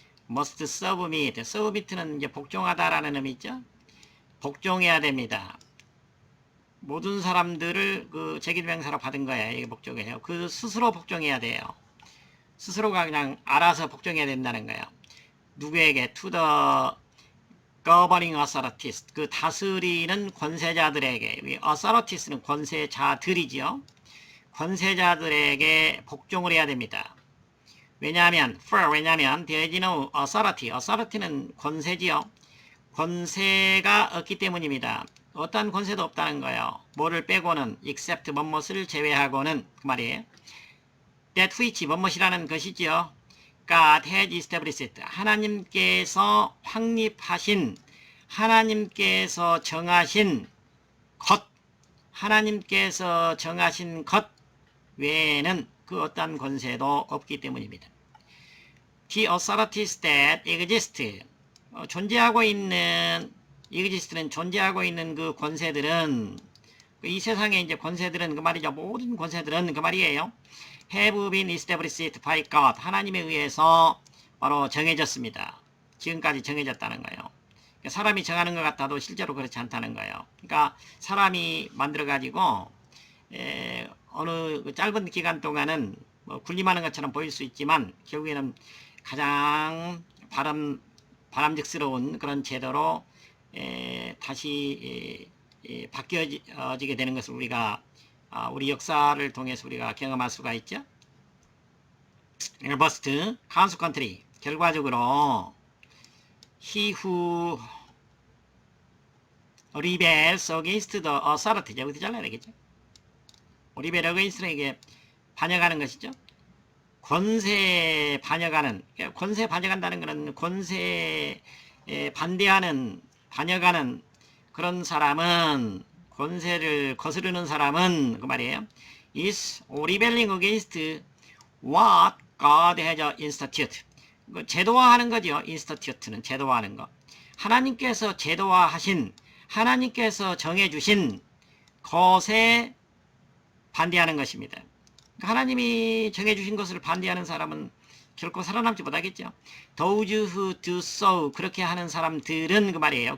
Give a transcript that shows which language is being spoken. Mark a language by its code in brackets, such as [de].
[en] Must submit. [ko] Submit는 이제 복종하다라는 의미죠. 복종해야 됩니다. 모든 사람들을 그 제기명사로 받은 거예요. 이게 복종이에요. 그 스스로 복종해야 돼요. 스스로가 그냥 알아서 복종해야 된다는 거예요. 누구에게? [en] To the governing authorities. [ko] 그 다스리는 권세자들에게. authorities는 권세자들이지요. 권세자들에게 복종을 해야 됩니다. 왜냐하면 [en] there is no authority. [ko] authority는 권세지요. 권세가 없기 때문입니다. 어떠한 권세도 없다는 거예요. 뭐를 빼고는, except 뭐뭇을 제외하고는, 그 말이에요. that which 뭐뭇이라는 것이지요. [en] God has established. [ko] 하나님께서 확립하신, 하나님께서 정하신 것, 하나님께서 정하신 것 외에는 그 어떠한 권세도 없기 때문입니다. [en] The authorities that exist. [ko] 존재하고 있는, exist는 존재하고 있는 그 권세들은, 이 세상에 이제 권세들은 그 말이죠. 모든 권세들은 그 말이에요. [en] have been established by God. [ko] 하나님에 의해서 바로 정해졌습니다. 지금까지 정해졌다는 거예요. 사람이 정하는 것 같아도 실제로 그렇지 않다는 거예요. 그러니까 사람이 만들어가지고 어느 짧은 기간 동안은 뭐 군림하는 것처럼 보일 수 있지만 결국에는 가장 바람직스러운 그런 제도로 다시 바뀌어지게 되는 것을 우리가 우리 역사를 통해서 우리가 경험할 수가 있죠. [en] 버스트, consequently, [ko] 결과적으로 [en] he who rebels against the authority, [ko] 여기서 잘라야 되겠죠. rebel against에게 반역하는 것이죠. 권세 반역하는, 권세 반역한다는 것은 권세에 반대하는, 반역하는 그런 사람은, 권세를 거스르는 사람은 그 말이에요. [en] is rebelling against what God has instituted. [ko] 제도화하는 거죠. institute는 제도화하는 거. 하나님께서 제도화하신, 하나님께서 정해주신 것에 반대하는 것입니다. 하나님이 정해주신 것을 반대하는 사람은 결코 살아남지 못하겠죠. [en] Those who do so, [ko] 그렇게 하는 사람들은 그 말이에요.